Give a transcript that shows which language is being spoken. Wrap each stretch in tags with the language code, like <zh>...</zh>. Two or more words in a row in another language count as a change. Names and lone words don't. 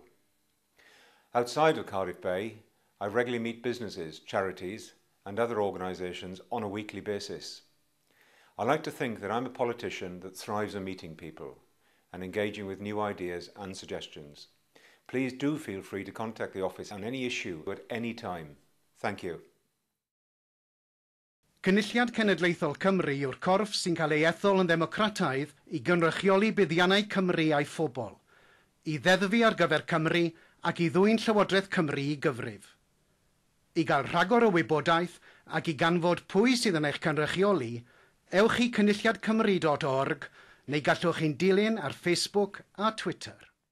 <en>Outside of Cardiff Bay, I regularly meet businesses, charities and other organisations on a weekly basis. I like to think that I'm a politician that thrives on meeting people and engaging with new ideas and suggestions. Please do feel free to contact the office on any issue at any time. Thank you.</en> <cy>Cynulliad Cenedlaethol Cymru yw'r corff sy'n cael ei ethol yn ddemocrataidd i gynrychioli buddiannau Cymru a'i phobl, i ddeddfu ar gyfer Cymru ac i ddwyn Llywodraeth Cymru i gyfrif. I gael rhagor o wybodaeth ac i ganfod pwy sydd yn eich cynrychioli, ewch i cynulliadcymru.org neu gallwch chi'n dilyn ar Facebook a Twitter.</cy>